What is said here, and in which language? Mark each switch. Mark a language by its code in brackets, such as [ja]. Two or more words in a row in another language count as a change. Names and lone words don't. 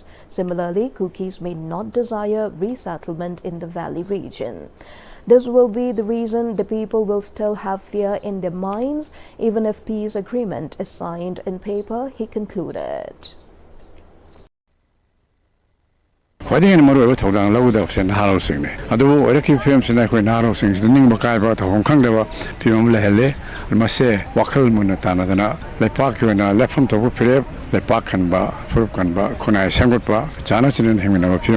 [en] Similarly, Kukis may not desire resettlement in the valley region. This will be the reason the people will still have fear in their minds, even if peace agreement is signed in paper, he concluded. [mni] ꯈ꯭ꯋꯥꯏꯗꯒꯤ ꯍꯦꯟꯅ ꯃꯔꯨꯑꯣꯏꯕ ꯊꯧꯗꯥꯡ ꯂꯧꯒꯗꯕꯁꯦ ꯅꯍꯥꯔꯣꯜꯁꯤꯡꯅꯤ ꯑꯗꯨꯕꯨ ꯑꯣꯏꯔꯛꯈꯤꯕ ꯐꯤꯕꯝꯁꯤꯅ ꯑꯩꯈꯣꯏ ꯅꯍꯥꯔꯣꯜꯁꯤꯡꯁꯤꯗ ꯅꯤꯡꯕ ꯀꯥꯏꯕ ꯇꯧꯐꯝ ꯈꯪꯗꯕ ꯐꯤꯕꯝ ꯑꯃ ꯂꯩꯍꯜꯂꯤ ꯃꯁꯦ ꯋꯥꯈꯜ ꯃꯨꯟꯅ ꯇꯥꯟꯅꯗꯅ ꯂꯩꯄꯥꯛꯀꯤ ꯑꯣꯏꯅ ꯂꯦꯞꯐꯝ ꯊꯣꯛꯄ ꯐꯤꯔꯦꯞ ꯂꯩꯄꯥꯛ ꯈꯟꯕ ꯐꯨꯔꯨꯞ ꯈꯟꯕ ꯈꯨꯟꯅꯥꯏ ꯁꯦꯝꯒꯠꯄ ꯆꯥꯅ ꯆꯤꯟꯅꯅ ꯍꯤꯡꯃꯤꯟꯅꯕ ꯐꯤꯕꯝ